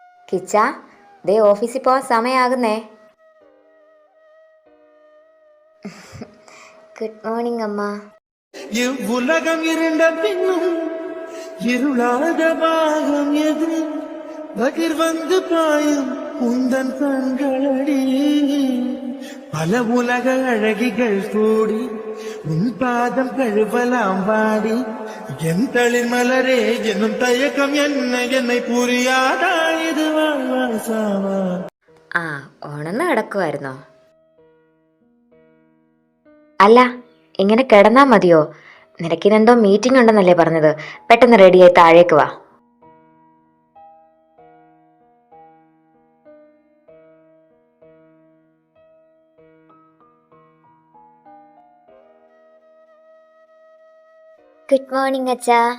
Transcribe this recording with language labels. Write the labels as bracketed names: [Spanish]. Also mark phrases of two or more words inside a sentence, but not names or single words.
[Malayalam] കിച്ച, ദേ ഓഫീസിൽ പോവാൻ സമയാകുന്നേ. [English] good morning [Malayalam] അമ്മ. [Tamil] உலகம் இருண்ட பின்னும் இருளாத பாகம் எது பகிர் வந்து பாயும் உந்தன் கண்களடி பல உலக அழகிகள் கூடி உன் பாதம் கழுவலாம் வாடி என் தளிர் மலரே என்னும் தயக்கம் என்னை புரியாதா இது வாழ்வாசாவா. [Malayalam] ആ, ഉണർന്ന് കിടക്കുമായിരുന്നോ? അല്ല, ഇങ്ങനെ കിടന്നാ മതിയോ? നിനക്കിനെന്തോ മീറ്റിംഗ് ഉണ്ടെന്നല്ലേ പറഞ്ഞത്? പെട്ടെന്ന് റെഡിയായി താഴേക്ക് വാ. [English] good morning [Malayalam] അച്ഛാ.